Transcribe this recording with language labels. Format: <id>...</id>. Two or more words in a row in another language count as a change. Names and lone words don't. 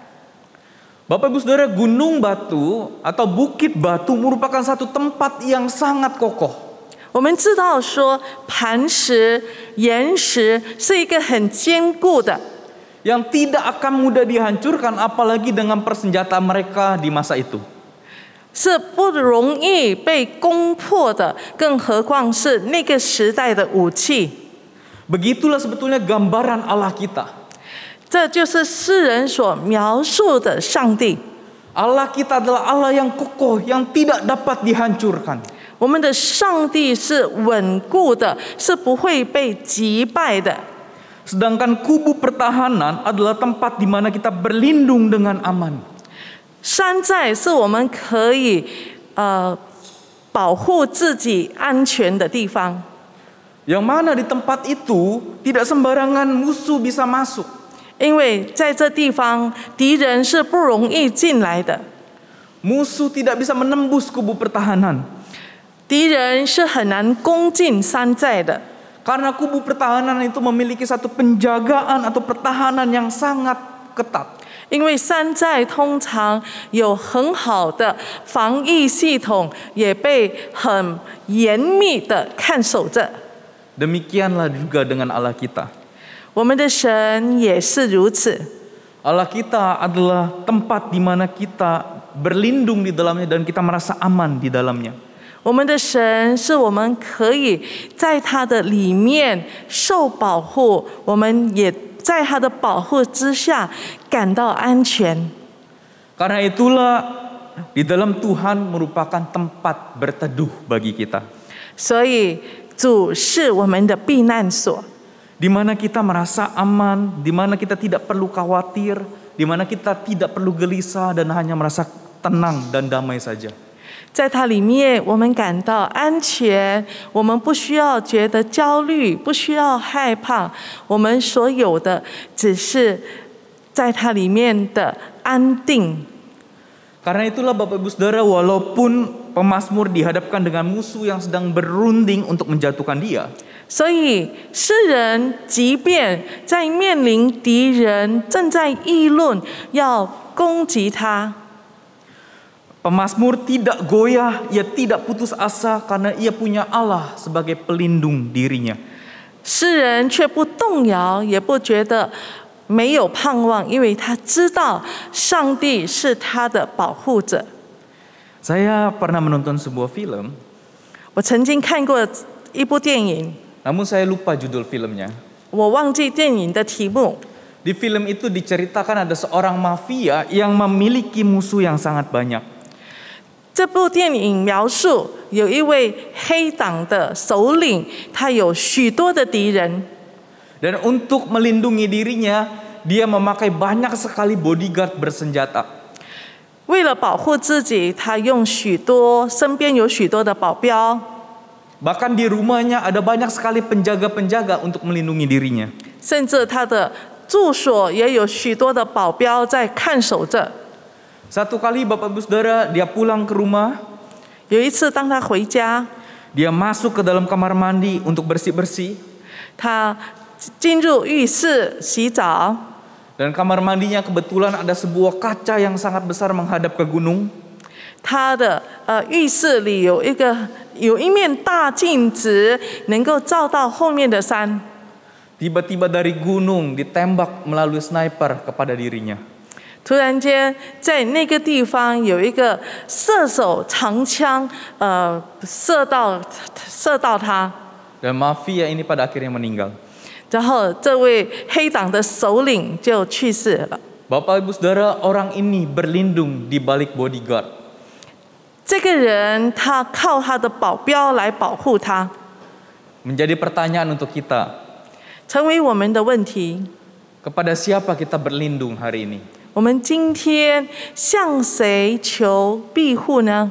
<id>Bapak Ibu Saudara, gunung batu atau bukit batu merupakan satu tempat yang sangat kokoh.</id> <zh>我们知道说，磐石、岩石是一个很坚固的，</zh> <id>yang tidak akan mudah dihancurkan apalagi dengan persenjataan mereka di masa itu.</id> <zh>是不容易被攻破的，更何况是那个时代的武器。</zh> <id>Begitulah sebetulnya gambaran Allah kita.</id> <zh>这就是诗人所描述的上帝。</zh> <id>Allah kita adalah Allah yang kokoh, yang tidak dapat dihancurkan.</id> <zh>我们的上帝是稳固的，是不会被击败的。</zh> <id>Sedangkan kubu pertahanan adalah tempat di mana kita berlindung dengan aman.</id> <zh>山寨是我们可以保护自己安全的地方。</zh> <id>Yang mana di tempat itu tidak sembarangan musuh bisa masuk.</id> <zh>因为在这地方敌人是不容易进来的，</zh> <id>Musuh tidak bisa menembus kubu pertahanan.</id> <zh>敌人是很难攻进山寨的。</zh> <id>Karena kubu pertahanan itu memiliki satu penjagaan atau pertahanan yang sangat ketat.</id> <zh>因为山寨通常有很好的防疫系统，也被很严密的看守着。</zh> <id>Demikianlah juga dengan Allah kita.</id> <zh>我们的神也是如此。</zh> <id>Allah kita adalah tempat di mana kita berlindung di dalamnya dan kita merasa aman di dalamnya.</id> <zh>我们的神是我们可以在他的里面受保护，我们也在他的保护之下感到安全。</zh> <id>Karena itulah di dalam Tuhan merupakan tempat berteduh bagi kita.</id> <zh>所以主是我们的避难所，</zh> <id>Di mana kita merasa aman, di mana kita tidak perlu khawatir, di mana kita tidak perlu gelisah dan hanya merasa tenang dan damai saja.</id> <zh>在它里面我们感到安全，我们不需要觉得焦虑，不需要害怕，我们所有的只是在它里面的安定。</zh> <id>Karena itulah Bapak Ibu Saudara, walaupun pemazmur dihadapkan dengan musuh yang sedang berunding untuk menjatuhkan dia,</id> <zh>所以诗人即便在面临敌人正在议论要攻击他，</zh> <id>pemazmur tidak goyah, ia tidak putus asa karena ia punya Allah sebagai pelindung dirinya.</id> <zh>诗人却不动摇，也不觉得没有盼望，因为他知道上帝是他的保护者。</zh> <id>Saya pernah menonton sebuah film,</id> <zh>我曾经看过一部电影，</zh> <id>namun saya lupa judul filmnya.</id> <zh>我忘记电影的题目。</zh> <id>Di film itu diceritakan ada seorang mafia yang memiliki musuh yang sangat banyak.</id> <zh>这部电影描述有一位黑党的首领，他有许多的敌人。</zh> <id>Dan untuk melindungi dirinya, dia memakai banyak sekali bodyguard bersenjata.</id> <zh>为了保护自己，他用身边有许多的保镖，</zh> <id>Bahkan di rumahnya ada banyak sekali penjaga-penjaga untuk melindungi dirinya.</id> <zh>甚至他的住所也有许多的保镖在看守着。</zh> <id>Satu kali Bapak Ibu Saudara, dia pulang ke rumah,</id> <zh>有一次，当他回家，</zh> <id>dia masuk ke dalam kamar mandi untuk bersih-bersih.</id> <zh>他进入浴室洗澡，</zh> <id>Dan kamar mandinya kebetulan ada sebuah kaca yang sangat besar menghadap ke gunung.</id> <zh>他的浴室里有一面大镜子，能够照到后面的山。</zh> <id>Tiba-tiba dari gunung ditembak melalui sniper kepada dirinya.</id> <zh>突然间，在那个地方有一个射手长枪，射到他，</zh> <id>Dan mafia ini pada akhirnya meninggal.</id> <zh>然后这位黑党的首领就去世了。</zh> <id>Bapak Ibu Saudara, orang ini berlindung di balik bodyguard.</id> <zh>这个人他靠他的保镖来保护他，</zh> <id>Menjadi pertanyaan untuk kita,</id> <zh>成为我们的问题。</zh> <id>kepada siapa kita berlindung hari ini?</id> <zh>我们今天向谁求庇护呢？</zh>